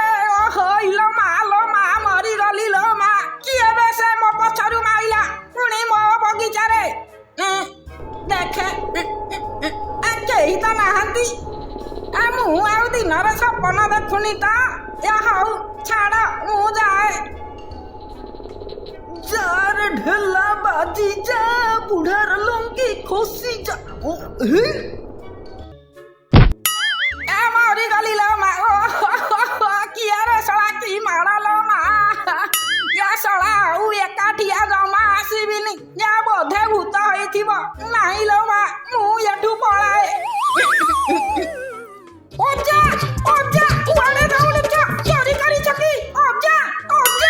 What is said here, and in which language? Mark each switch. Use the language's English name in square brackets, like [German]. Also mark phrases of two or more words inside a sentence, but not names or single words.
[Odia] ଓହୋ ଇଲୋ ମା ମରିଗଲି ଲୋ ମା। କିଏ ବେ ସେ ମୋ ପଛରୁ ମାଇଲା ପୁଣି ମୋ ବଗିଚାରେ। ଦେଖେ କେହି ତ ନାହାନ୍ତି। ମୁଁ ଆଉ ଦିନରେ ସପନ ଦେଖୁନି ତ। ହଉ ଛାଡ ମୁଁ ଯାଏ। ଯାରେ ଢେଲା ବାଜି ଯା ବୁଢ଼ାର ଲଙ୍କି ଖସି ଯା। ମରିଗଲି ଲୋ ମା। କିଏ ରେ ଶଳା କି ମାଡ଼ ଲୋ ମା। ୟା ଶଳା ଆଉ ଏକାଠିଆ ଜମା ଆସିବିନି। ୟା ବୋଧେ ଭୂତ ହେଇଥିବ। ନାଇଁ ଲୋ ମା ମୁଁ ଏଠୁ ପଳାଏ। ଅଜା ଅଜା କୁଆଡେ ଦୌଡୁଛ ଚୋରି କରିଛ କି ଅଜା ଅଜା।